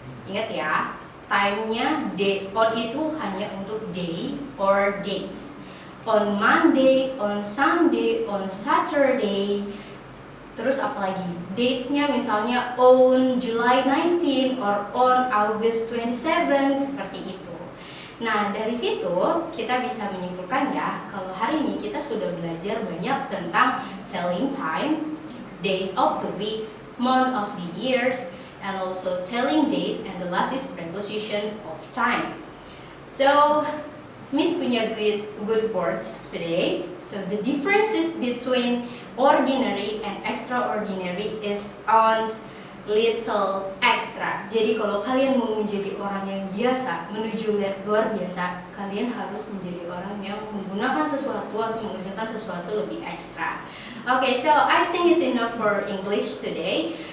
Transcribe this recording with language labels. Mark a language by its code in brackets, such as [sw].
[id] Ingat ya, time-nya day, on itu hanya untuk day or dates. [en] On Monday, on Sunday, on Saturday. [id] Terus apalagi dates-nya misalnya [en] on July 19 or on August 27 [id] seperti itu. Nah, dari situ kita bisa menyimpulkan ya kalau hari ini kita sudah belajar banyak tentang [en] telling time, days of the weeks, month of the years, and also telling date, and the last is prepositions of time. So Miss punya good words today. So the differences between ordinary and extraordinary is on little extra. [id] Jadi kalau kalian mau menjadi orang yang biasa menuju luar biasa, kalian harus menjadi orang yang menggunakan sesuatu atau mengerjakan sesuatu lebih ekstra. [en] Okay, so I think it's enough for English today.